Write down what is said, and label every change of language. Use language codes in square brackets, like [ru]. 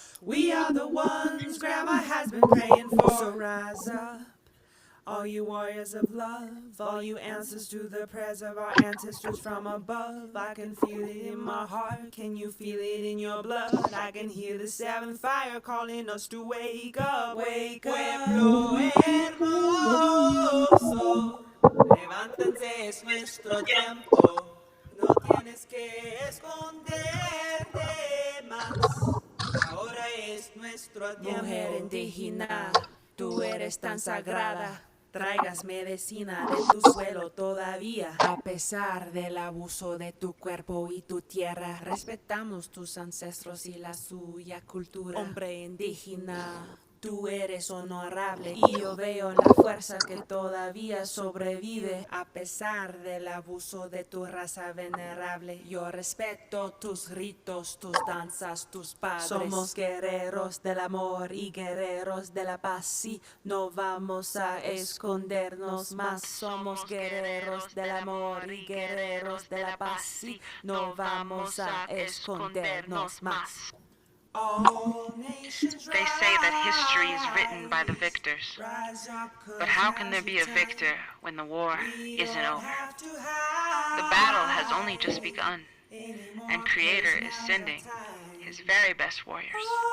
[en] We are the ones Grandma has been praying for. So rise up, all you warriors of love, all you answers to the prayers of our ancestors from above. I can feel it in my heart. Can you feel it in your blood? I can hear the seventh fire calling us to wake up, wake up. [es] Pueblo hermoso, levántense, es nuestro tiempo. No tienes que esconderte más. Ahora es nuestro tiempo. Mujer indígena, tú eres tan sagrada. Traigas medicina de tu suelo todavía. A pesar del abuso de tu cuerpo y tu tierra, respetamos tus ancestros y la suya cultura. Hombre indígena, tú eres honorable y yo veo la fuerza que todavía sobrevive a pesar del abuso de tu raza venerable. Yo respeto tus ritos, tus danzas, tus padres. Somos guerreros del amor y guerreros de la paz y no vamos a escondernos más. Somos guerreros del amor y guerreros de la paz y no vamos a escondernos más. [en] They say that history is written by the victors. But how can there be a victor when the war isn't over? The battle has only just begun, and Creator is sending his very best warriors.